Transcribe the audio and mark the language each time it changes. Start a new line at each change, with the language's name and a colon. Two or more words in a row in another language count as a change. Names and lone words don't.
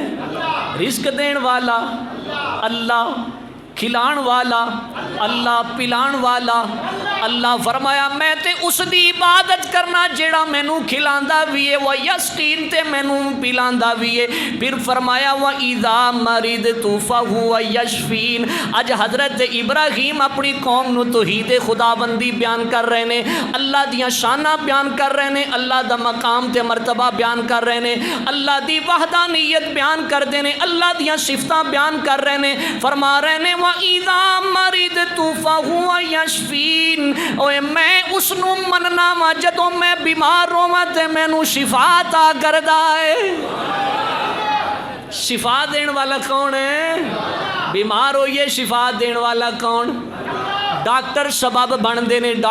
Punjabi: رزق دین والا اللہ، کھلان والا اللہ، پلان والا اللہ. فرمایا میں تے اسدی عبادت کرنا جیہڑا مینوں کھلاندا بھی ہے,
Arabic: ويسقين
Punjabi: تے مینوں پلاندا بھی ہے. فیر فرمایا
Arabic: وإذا مرضت فهو يشفين.
Punjabi: اج حضرت ابراہیم اپنی قوم نوں توحید خداوندی بیان کر رہے نے، اللہ دیاں شاناں بیان کر رہے نے، اللہ دا مقام تے مرتبہ بیان کر رہے نے، اللہ دی وحدانیت بیان کرتے ہیں، اللہ دیاں صفتاں بیان کر رہے نے. فرما رہے نے
Arabic: وإذا مرضت فهو يشفين,
Punjabi: اوئے میں اوہنوں مننا واں جدوں میں بیمار ہوواں تے مینوں شفا عطا کردا ہے. شفا دینے والا کون ہے? بیمار ہوئیے شفا دینے والا کون? ڈاکٹر سبب بنتے نے.